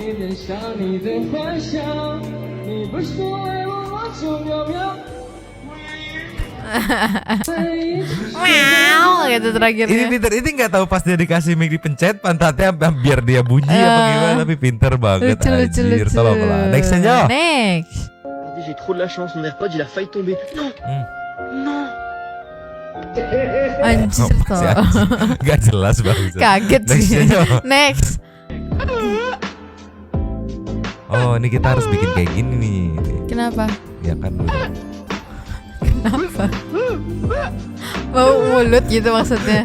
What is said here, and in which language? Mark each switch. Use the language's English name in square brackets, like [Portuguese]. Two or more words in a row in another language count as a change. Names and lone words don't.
[Indonesian] Wow, gitu terakhirnya. Ini pinter, ini nggak tahu pas dia dikasih mic dipencet pantatnya biar dia bunyi apa gimana, tapi pinter banget anjir. Tolonglah. Next aja. Next. [French] J'ai trop de la chance, mon AirPod il a failli tomber. Non, non. [Indonesian] Anjir toh. Gak jelas banget. Kaget sih. Next. Oh, ini kita harus bikin kayak gini nih. Kenapa? Ya kan udah. Kenapa? Bau mulut gitu maksudnya.